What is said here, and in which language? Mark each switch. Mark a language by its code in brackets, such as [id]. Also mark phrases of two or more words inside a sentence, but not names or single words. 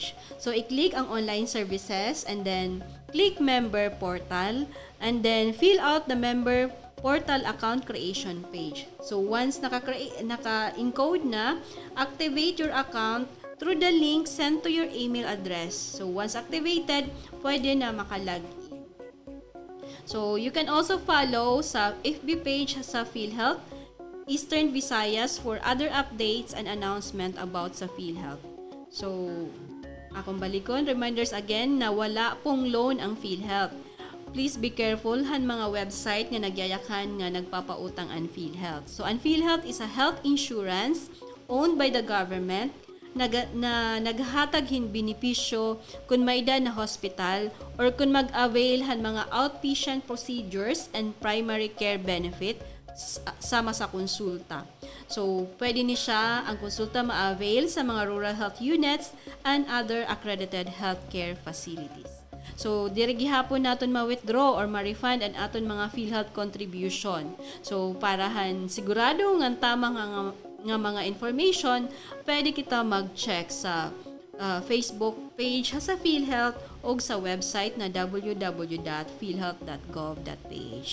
[en] So i-click ang online services and then click member portal and then fill out the member portal account creation page. So once [tl] naka-encode na, [en] activate your account through the link sent to your email address. So once activated, [tl] pwede na maka-log in. [en] So you can also follow sa FB page sa PhilHealth Eastern Visayas for other updates and announcement about sa PhilHealth. [ceb] So akong balikon, [en] reminders again [ceb] na [tl] wala pong loan [ceb] ang PhilHealth. [en] please be careful [war] han mga website nga nagyayakan nga nagpapautang ang PhilHealth. So ang PhilHealth [en] is a health insurance owned by the government [war] na naghatag hin benepisyo kung may na hospital or kung mag-avail han mga [en] outpatient procedures and primary care benefit [war] sama sa konsulta. [ceb] So, pwede ni siya ang konsulta ma-avail sa mga [en] rural health units and other accredited healthcare facilities. [ceb] So, diri gihapon naton ma-withdraw or ma-refund ang aton mga PhilHealth contribution. So, parahan sigurado nga tama nga mga information, pwede kita mag-check sa Facebook page sa PhilHealth o sa website na www.philhealth.gov.ph.